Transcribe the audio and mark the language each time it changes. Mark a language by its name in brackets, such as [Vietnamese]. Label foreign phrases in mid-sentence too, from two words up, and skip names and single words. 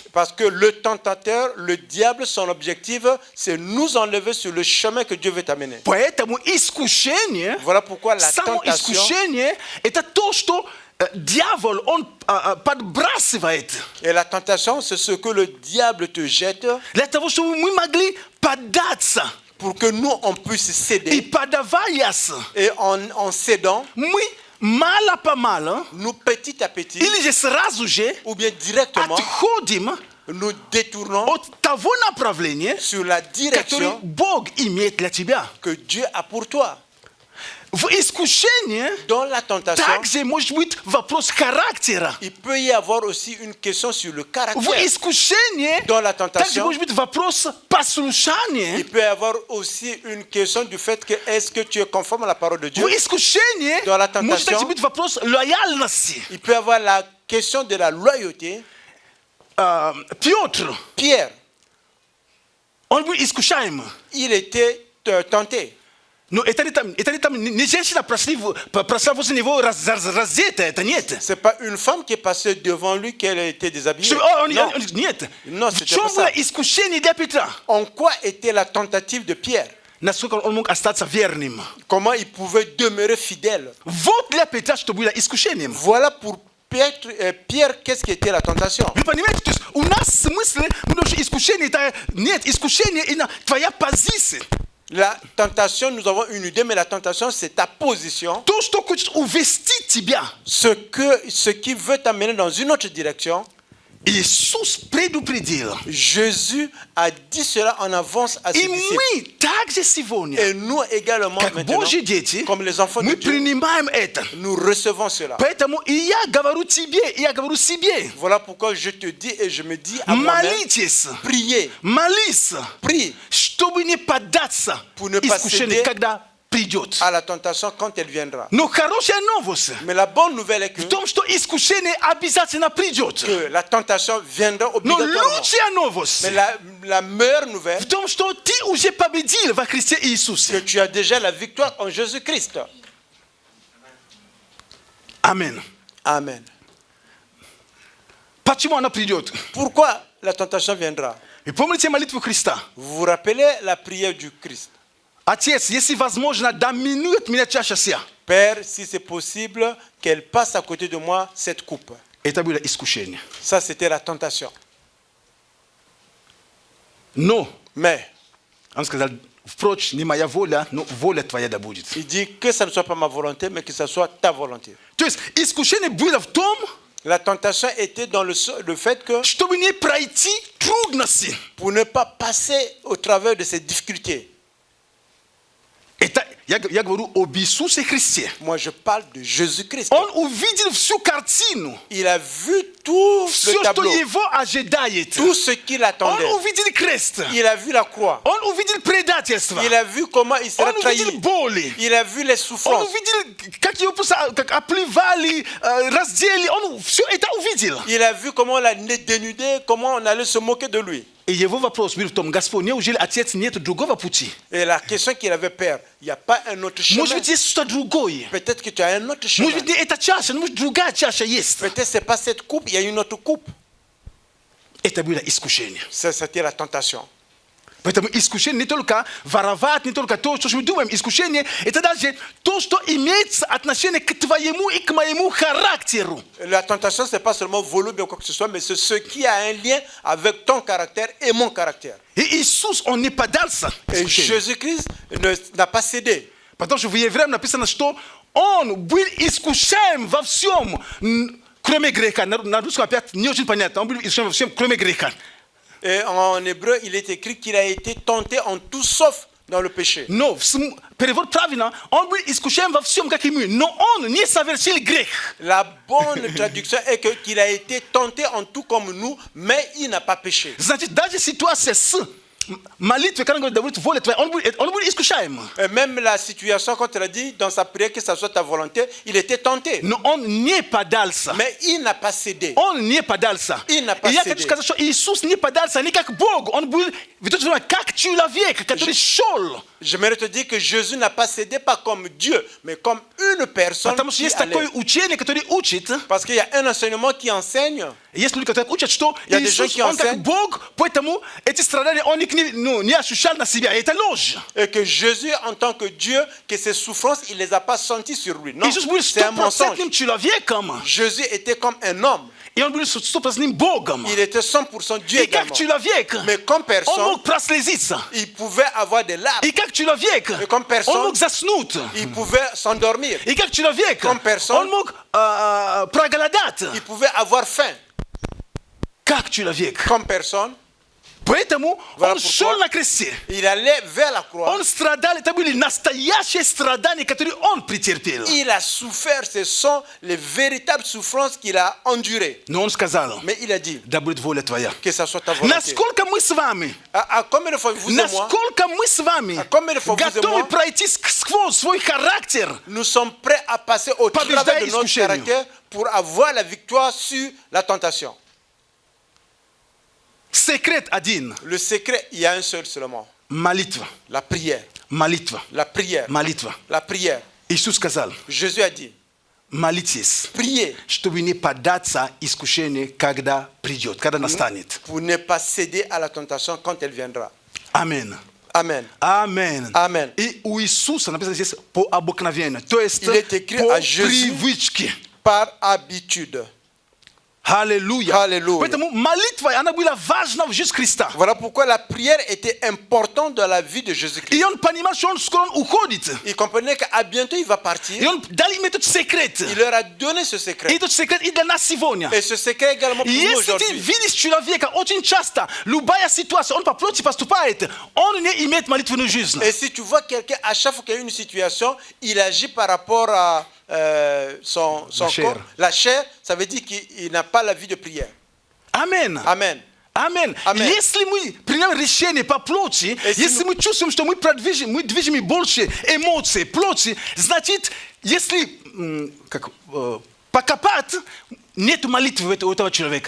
[French] Parce que le tentateur, le diable, son objectif, c'est nous enlever sur le chemin que Dieu veut t'amener. [Russian] Поэтому искушение, [French] Voilà pourquoi la [Russian] само [French] tentation, [Russian] искушение – это то, что дьявол, он подбрасывает [French] et la tentation, c'est ce que le diable te jette [Russian] для того, чтобы мы могли поддаться. [French] pour que nous, on puisse [Russian] И [French] céder. [Russian] подаваясь, [French] Et en cédant, [Russian] мы мало-помалу, [French] nous, petit à petit, [Russian] или же сразу же [French] ou bien directement, [Russian] отходим [French] nous détournons [Russian] от того направления, [French] sur la [Russian] которое [French] direction [Russian] Бог имеет для тебя. [French] que Dieu a pour toi. [Russian] В искушении [French] Dans la tentation, [Russian] также может быть вопрос характера. [French] il peut y avoir aussi une question sur le [Russian] В [French] caractère. [Russian] искушении [French] Dans la [Russian] также [French] tentation, [Russian] может быть вопрос послушания. [French] il peut y avoir aussi une question du fait que est-ce que tu es conforme à la parole de Dieu. [Russian] В искушении [French] Dans la [Russian] может также [French] tentation, [Russian] быть вопрос лояльности. [French] Il peut y avoir la question de la loyauté. [Russian] Петр, [French] Pierre, [Russian] он был искушаем. [French] il était tenté. [Russian] Но это не там не женщина прошла возле него раздетая, это нет. [French] C'est pas une femme qui est passée devant lui qu'elle était déshabillée. Non. [Russian] Нет. [French] Non, [Russian] В [French] c'était [Russian] чем [French] pas [Russian] было [French] ça. [Russian] искушение для Петра? [French] En quoi était la tentative de Pierre? [Russian] Насколько он мог остаться верным? [French] Comment il pouvait demeurer fidèle? [Russian] Вот для Петра, что было искушением. [French] Voilà pour Pierre, qu'est-ce qui était la tentation? [Russian] Вы понимаете, то есть у нас в смысле, потому что искушение это нет, искушение это твоя позиция. [French] La tentation, nous avons une idée, mais la tentation, c'est ta position. [Russian] То, что хочет увести тебя. [French] Ce qui veut t'amener dans une autre direction. [Russian] Иисус предупредил. [French] Jésus a dit cela en avance à ses [Russian] И [French] disciples. [Russian] мы также сегодня, [French] Et nous également, [Russian] как [French] maintenant, [Russian] Божьи дети, [French] comme les enfants de [Russian] мы [French] Dieu, [Russian] принимаем это. [French] nous recevons cela. [Russian] Поэтому и я говорю тебе, и я говорю себе. [French] Voilà pourquoi je te dis et je me dis à moi-même, [Russian] Молитесь, [French] priez, [Russian] молись, [French] prie [Russian] чтобы не поддаться [French] Pour ne pas [Russian] искушению, [French] céder [Russian] когда придет. [French] à la tentation quand elle viendra. [Russian] Но хорошая новость [French] Mais la bonne nouvelle est [Russian] в том, что искушение обязательно придет. [French] que la tentation viendra [Russian] Но [French] obligatoirement. [Russian] лучшая новость [French] Mais la meilleure nouvelle, [Russian] в том, что ты уже победил во Христе [French] que [Russian] Иисусе. [French] tu as déjà la victoire en Jésus-Christ. [Russian] Аминь. [French] Amen. [Russian] Почему она придет? [French] Pourquoi la tentation viendra? [Russian] И помните молитву Христа? [French] Vous vous rappelez la prière du Christ? [Russian] Отец, если возможно, доминуй от меня чаша сия. [French] Père, si c'est possible, qu'elle passe à côté de moi cette coupe. [Russian] Это было искушение. [French] Ça, c'était la tentation. [Russian] Но, [French] Mais [Russian] он сказал, впрочем, не моя воля, но воля твоя да будет. [French] il dit que ça ne soit pas ma volonté, mais que ça soit ta volonté. [Russian] То есть, искушение было в том, [French] La tentation était dans le fait que [Russian] чтобы не пройти трудности. [French] pour ne pas passer au travers de ces difficultés. [Russian] Это, я говорю об Иисусе Христе. [French] Moi, je parle de Jésus-Christ. [Russian] Он увидел всю картину. [French] Il a vu tout [Russian] Все, [French] le [Russian] что [French] tableau, [Russian] его ожидает. [French] tout ce qu'il [Russian] Он [French] attendait. [Russian] увидел крест. [French] Il a vu la croix. [Russian] Он увидел предательство. [French] Il a vu comment il sera [Russian] Он увидел [French] trahi. [Russian] боли. [French] Il a vu les [Russian] Он [French] souffrances. [Russian] увидел, как его как оплевали, раздели. Он все это увидел. [French] Il a vu comment on l'a dénudé, comment on allait se moquer de lui. [Russian] И его вопрос был в том, Господь, неужели Отец нет другого пути? [French] Et la question qu'il avait, Père, il n'y a pas un autre chemin. [Russian] Может быть, есть что-то другое? [French] Peut-être que tu as un autre chemin. [Russian] Может быть, не эта чаша, но может другая чаша есть. [French] Peut-être que ce n'est pas cette coupe, il y a une autre coupe. [Russian] Это было искушение. [French] C'était la tentation. [Russian] Поэтому искушение не только воровать, не только то, что мы думаем. Искушение – это даже то, что имеет отношение к твоему и к моему характеру. [French] La tentation, ce n'est pas seulement voler ou bien quoi que ce soit, mais c'est ce qui a un lien avec ton caractère et mon caractère. [Russian] И Иисус, Он не поддался [French] Et [Russian] искушению. [French] Jésus-Christ n'a pas cédé. [Russian] Потому что в Евреям написано, что Он был искушаем во всем, кроме греха. На русском опять не очень понятно. Он был искушаем во всем, кроме греха. [French] Et en hébreu, il est écrit qu'il a été tenté en tout sauf dans le péché. [Russian] Но перевод правильно, Он был искушаем во всем, как и мы. Но Он не совершил грех. [French] La bonne traduction est qu'il a été tenté en tout comme nous, mais il n'a pas péché. [Russian] Значит, даже ситуация с молитвой, когда он говорит, да будет воля твоя, он был искушаем. [French] Et même la situation, quand il a dit dans sa prière que ça soit ta volonté, il était tenté. [Russian] Но он не поддался. [French] Mais il n'a pas cédé. [Russian] Он не поддался. И не И я посидел. хочу сказать, что Иисус не поддался не как Бог. Он был, как человек, который шел. [French] J'aimerais te dire que Jésus n'a pas cédé pas comme Dieu, mais comme une personne [Russian] Потому что [French] qui [Russian] есть [French] allait. [Russian] такое учение, которое учит. [French] Parce qu'il y a un enseignement qui enseigne. [Russian] Есть люди, которые учат, что [French] Il y a des gens [Russian] Иисус, [French] qui [Russian] Он как [French] enseignent. [Russian] Бог, поэтому эти страдания Он не ощущал на себя. Это ложь. [French] Et que Jésus, en tant que Dieu, que ses souffrances, il ne les a pas senties sur lui. Non, [Russian] Иисус был [French] c'est un mensonge. [Russian] 100% человеком. [French] Jésus était comme un homme. [Russian] И Он был 100% Богом. [French] Il était 100% Dieu [Russian] И как [French] également. [Russian] человек, [French] Mais comme [Russian] Он [French] personne, [Russian] мог прослезиться. [French] il pouvait avoir des larmes. [Russian] И как человек, [French] И comme personne, [Russian] Он мог заснуть. [French] Il pouvait s'endormir. [Russian] И как человек, [French] Comme personne, [Russian] Он мог проголодаться. [French] Il pouvait avoir faim. [Russian] Как человек. [French] Comme personne, [Russian] Поэтому [French] Voilà [Russian] Он [French] pourquoi. [Russian] шел на кресте. [French] il allait vers la croix. [Russian] Он страдал. Это были настоящие страдания, которые Он претерпел. [French] Il a souffert. Ce sont les véritables souffrances qu'il a endurées. [Russian] Но Он сказал, [French] Mais il a dit [Russian] да будет воля Твоя. [French] que ça soit ta volonté. [Russian] Насколько мы с вами, [French] À combien de fois vous et moi, [Russian] насколько мы с вами [French] combien de fois vous et [Russian] готовы [French] moi, [Russian] пройти сквозь свой характер, [French] nous sommes prêts à passer au [Russian] Побеждай [French] travers de notre [Russian] искушению. [French] caractère pour avoir la victoire sur la tentation. [Russian] секрет один. [French] Le secret, il y a un seul seulement. [Russian] Молитва. [French] La prière. [Russian] Молитва. [French] La prière. [Russian] Молитва. [French] La prière. [Russian] Иисус сказал, [French] Jésus a dit, [Russian] молитесь, [French] priez [Russian] чтобы не поддаться искушению, когда придет, когда настанет. [French] pour ne pas céder à la tentation quand elle viendra. [Russian] Аминь. [French] Amen. [Russian] Аминь. [French] Amen. [Russian] И у Иисуса написано здесь по обыкновению, то есть [French] Il est écrit [Russian] по [French] à Jésus. [Russian] привычке. [French] Par habitude. [Russian] Аллилуйя. Аллилуйя. Поэтому молитва, она была важна в жизни Христа. [French] Voilà pourquoi la prière était importante dans la vie de [Russian] И [French] Jésus-Christ. [Russian] он понимал, что он скоро уходит. [French] Il comprenait qu'à bientôt il va partir. [Russian] И он дал им этот секрет. [French] Il leur a donné ce [Russian] И [French] secret. [Russian] этот секрет и для нас сегодня. [French] Et ce secret également pour nous [Russian] Если ты [French] aujourd'hui. [Russian] видишь человека, очень часто, любая ситуация, он по плоти поступает, он не имеет молитвенную жизнь. [French] Et si tu vois quelqu'un, à chaque fois qu'il y a une situation, il agit par rapport à son chair. corps. La chair, ça veut dire qu'il n'a pas la vie de prière. [Russian] Аминь. [French] Amen. [Russian] Аминь. [French] Amen. [Russian] Если мы примем решение по плоти, Если если мы чувствуем, что мы движимы больше эмоций, плоти, значит, если покопать, нет молитвы у этого человека.